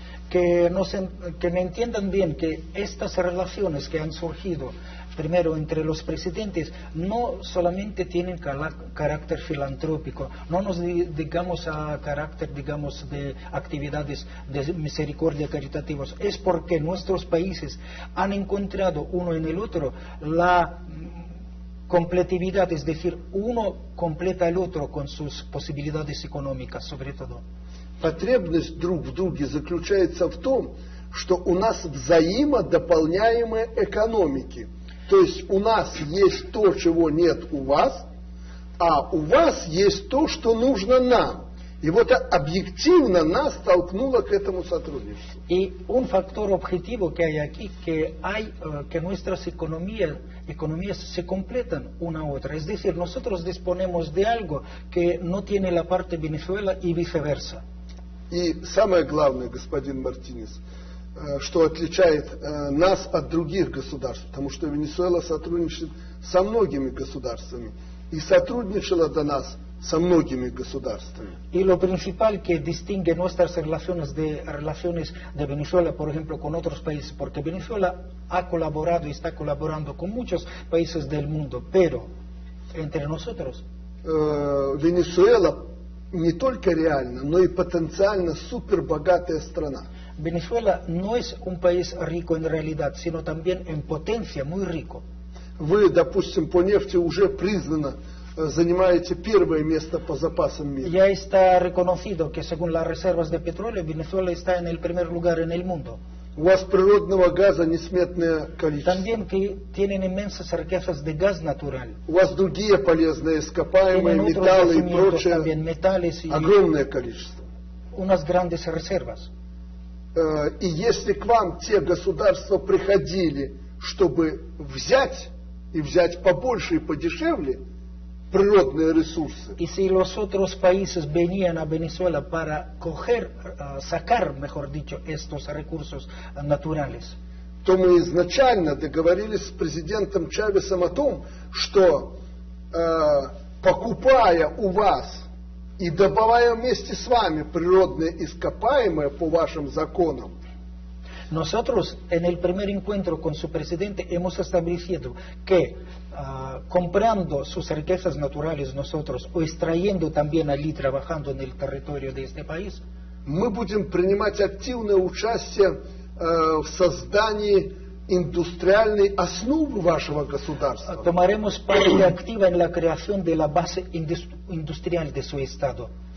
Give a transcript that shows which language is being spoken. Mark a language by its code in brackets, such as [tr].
[es] Que me entiendan bien que estas relaciones que han surgido primero entre los presidentes no solamente tienen carácter filantrópico, no nos dedicamos a carácter, digamos, de actividades de misericordia caritativas, es porque nuestros países han encontrado uno en el otro la completividad, es decir, uno completa al otro con sus posibilidades económicas, sobre todo. [ru] Потребность друг в друге заключается в том, что у нас взаимодополняемые экономики. То есть у нас есть то, чего нет у вас, а у вас есть то, что нужно нам. И вот объективно нас толкнуло к этому сотрудничеству. [es] Y un factor objetivo que hay aquí, que nuestras economías se completan una a otra. Es decir, nosotros disponemos de algo que no tiene la parte Venezuela y viceversa. [ru] И самое главное, господин Мартинес, что отличает нас от других государств, потому что Венесуэла сотрудничает со многими государствами и сотрудничала до нас со многими государствами. [es] Y lo principal que distingue nuestras relaciones de Venezuela, por ejemplo, con otros países, porque Venezuela ha colaborado y está colaborando con muchos países del mundo, pero entre nosotros [ru] Венесуэла не только реально, но и потенциально супербогатая страна. [es] Venezuela no es un país rico en realidad, sino también en potencia muy rico. [ru] Вы, допустим, по нефти уже признано занимаете первое место по запасам мира. [es] Ya está reconocido que según las reservas de petróleo, Venezuela está en el primer lugar en el mundo. [ru] У вас природного газа несметное количество. [es] También que tienen inmensas riquezas de gas natural. [ru] У вас другие полезные ископаемые, [es] Tienen otros [ru] металлы и [es] yacimientos [ru] прочее. [es] también, metales y [ru] Огромное количество. [es] unas grandes reservas. [ru] И если к вам те государства приходили, чтобы взять, и взять побольше и подешевле, природные ресурсы, [es] Y si los otros países venían a Venezuela para sacar, mejor dicho, estos recursos naturales, [ru] то мы изначально договорились с президентом Чавесом о том, что покупая у вас и добывая вместе с вами природные ископаемые по вашим законам, [es] nosotros en el primer encuentro con su presidente hemos establecido que comprando sus riquezas naturales nosotros o extrayendo también allí trabajando en el territorio de este país, [ru] мы будем принимать активное участие в создании индустриальной основы вашего государства. [es] tomaremos parte activa en la creación de la base industrial de su Estado.